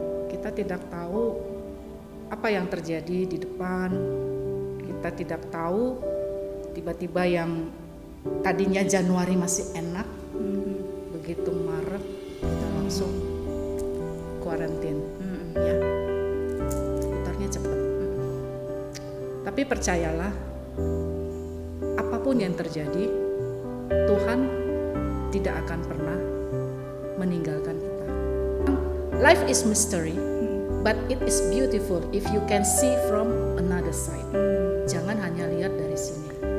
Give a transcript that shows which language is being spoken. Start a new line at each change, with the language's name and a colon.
Indonesian: Kita tidak tahu apa yang terjadi di depan, kita tidak tahu tiba-tiba yang tadinya Januari masih enak, begitu Maret kita langsung kuarantin, ya putarnya cepat. Tapi percayalah, apapun yang terjadi, Tuhan tidak akan pernah meninggalkan kita.
English: Life is mystery. But it is beautiful if you can see from another side.
Indonesian: Jangan hanya lihat dari sini.